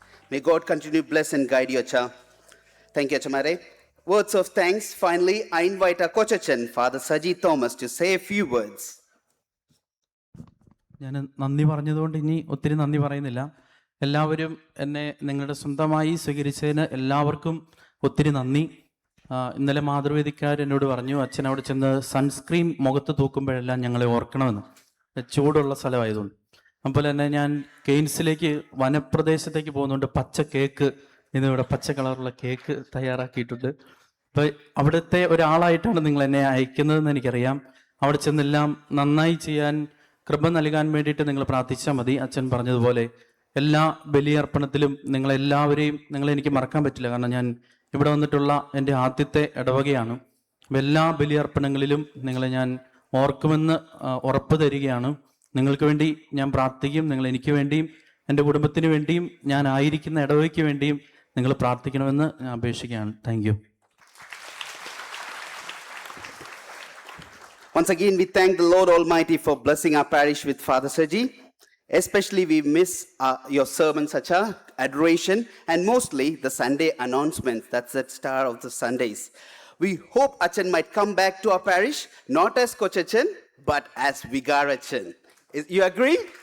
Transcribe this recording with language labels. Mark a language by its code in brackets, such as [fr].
[en] May God continue to bless and guide you, Acha. Thank you, Achamare. Words of thanks. Finally, I invite our Kochachan, Father Saji Thomas, to say a few words. [ml] ഞാൻ നന്ദി പറഞ്ഞതുകൊണ്ട് ഇനി ഒത്തിരി നന്ദി പറയുന്നില്ല. എല്ലാവരും എന്നെ നിങ്ങളുടെ സ്വന്തമായി സ്വീകരിച്ചതിന് എല്ലാവർക്കും ഒത്തിരി നന്ദി. ഇന്നലെ മാതൃവേദിക്കാർ എന്നോട് പറഞ്ഞു, അച്ഛൻ അവിടെ ചെന്ന് സൺസ്ക്രീൻ മുഖത്ത് തൂക്കുമ്പോഴെല്ലാം ഞങ്ങളെ ഓർക്കണമെന്ന്, ചൂടുള്ള സ്ഥലമായതുകൊണ്ട്. അതുപോലെ തന്നെ ഞാൻ കെയ്ൻസിലേക്ക് വനപ്രദേശത്തേക്ക് പോകുന്നുണ്ട്. പച്ച കേക്ക്, ഇന്നിവിടെ പച്ച കളറുള്ള കേക്ക് തയ്യാറാക്കിയിട്ടുണ്ട്. അപ്പോൾ അവിടുത്തെ ഒരാളായിട്ടാണ് നിങ്ങൾ എന്നെ അയക്കുന്നതെന്ന് എനിക്കറിയാം. അവിടെ ചെന്നെല്ലാം നന്നായി ചെയ്യാൻ കൃപ നൽകാൻ വേണ്ടിയിട്ട് നിങ്ങൾ പ്രാർത്ഥിച്ചാൽ മതി. അച്ഛൻ പറഞ്ഞതുപോലെ എല്ലാ ബലിയർപ്പണത്തിലും നിങ്ങളെ എനിക്ക് മറക്കാൻ പറ്റില്ല. കാരണം ഞാൻ ഇവിടെ വന്നിട്ടുള്ള എൻ്റെ ആദ്യത്തെ ഇടവകയാണ്. എല്ലാ ബലിയർപ്പണങ്ങളിലും നിങ്ങളെ ഞാൻ ഓർക്കുമെന്ന് ഉറപ്പ് തരികയാണ്. നിങ്ങൾക്ക് വേണ്ടി ഞാൻ പ്രാർത്ഥിക്കും. നിങ്ങൾ എനിക്ക് വേണ്ടിയും എൻ്റെ കുടുംബത്തിന് വേണ്ടിയും ഞാൻ ആയിരിക്കുന്ന ഇടവകയ്ക്ക് വേണ്ടിയും നിങ്ങൾ പ്രാർത്ഥിക്കണമെന്ന് ഞാൻ അപേക്ഷിക്കുകയാണ്. [en] Thank you. Once again, we thank the Lord Almighty for blessing our parish with Father Sergi. Especially, we miss your sermon, Sacha, adoration, and mostly the Sunday announcements. That's the star of the Sundays. We hope Achan might come back to our parish, not as Coach Achan, but as Vigar Achan. You agree?